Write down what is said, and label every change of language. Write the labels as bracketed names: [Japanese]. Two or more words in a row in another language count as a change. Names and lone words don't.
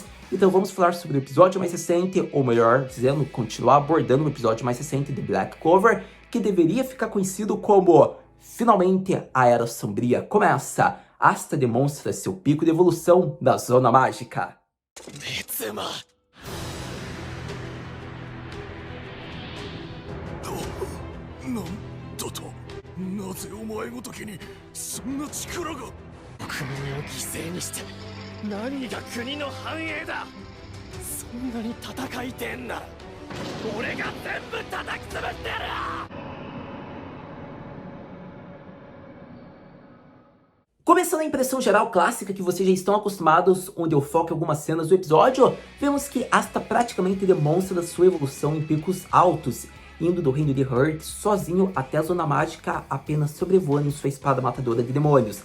[Portuguese] Então vamos falar sobre o episódio mais recente, ou melhor dizendo, continuar abordando o episódio mais recente de Black Clover, que deveria ficar conhecido como Finalmente a Era Sombria começa. Asta demonstra seu pico de evolução da Zona Mágica. Mitsuma. [Japanese] なんだと、なぜお前ごときにそんな力が。国民を犠牲にして何が国の繁栄だ。そんなに戦いてんなら俺が全部叩き潰してやる。 [Portuguese] Começando a impressão geral clássica que vocês já estão acostumados, onde eu foco em algumas cenas do episódio, vemos que Asta praticamente demonstra sua evolução em picos altos, indo do reino de Hurt sozinho até a Zona Mágica, apenas sobrevoando em sua espada matadora de demônios.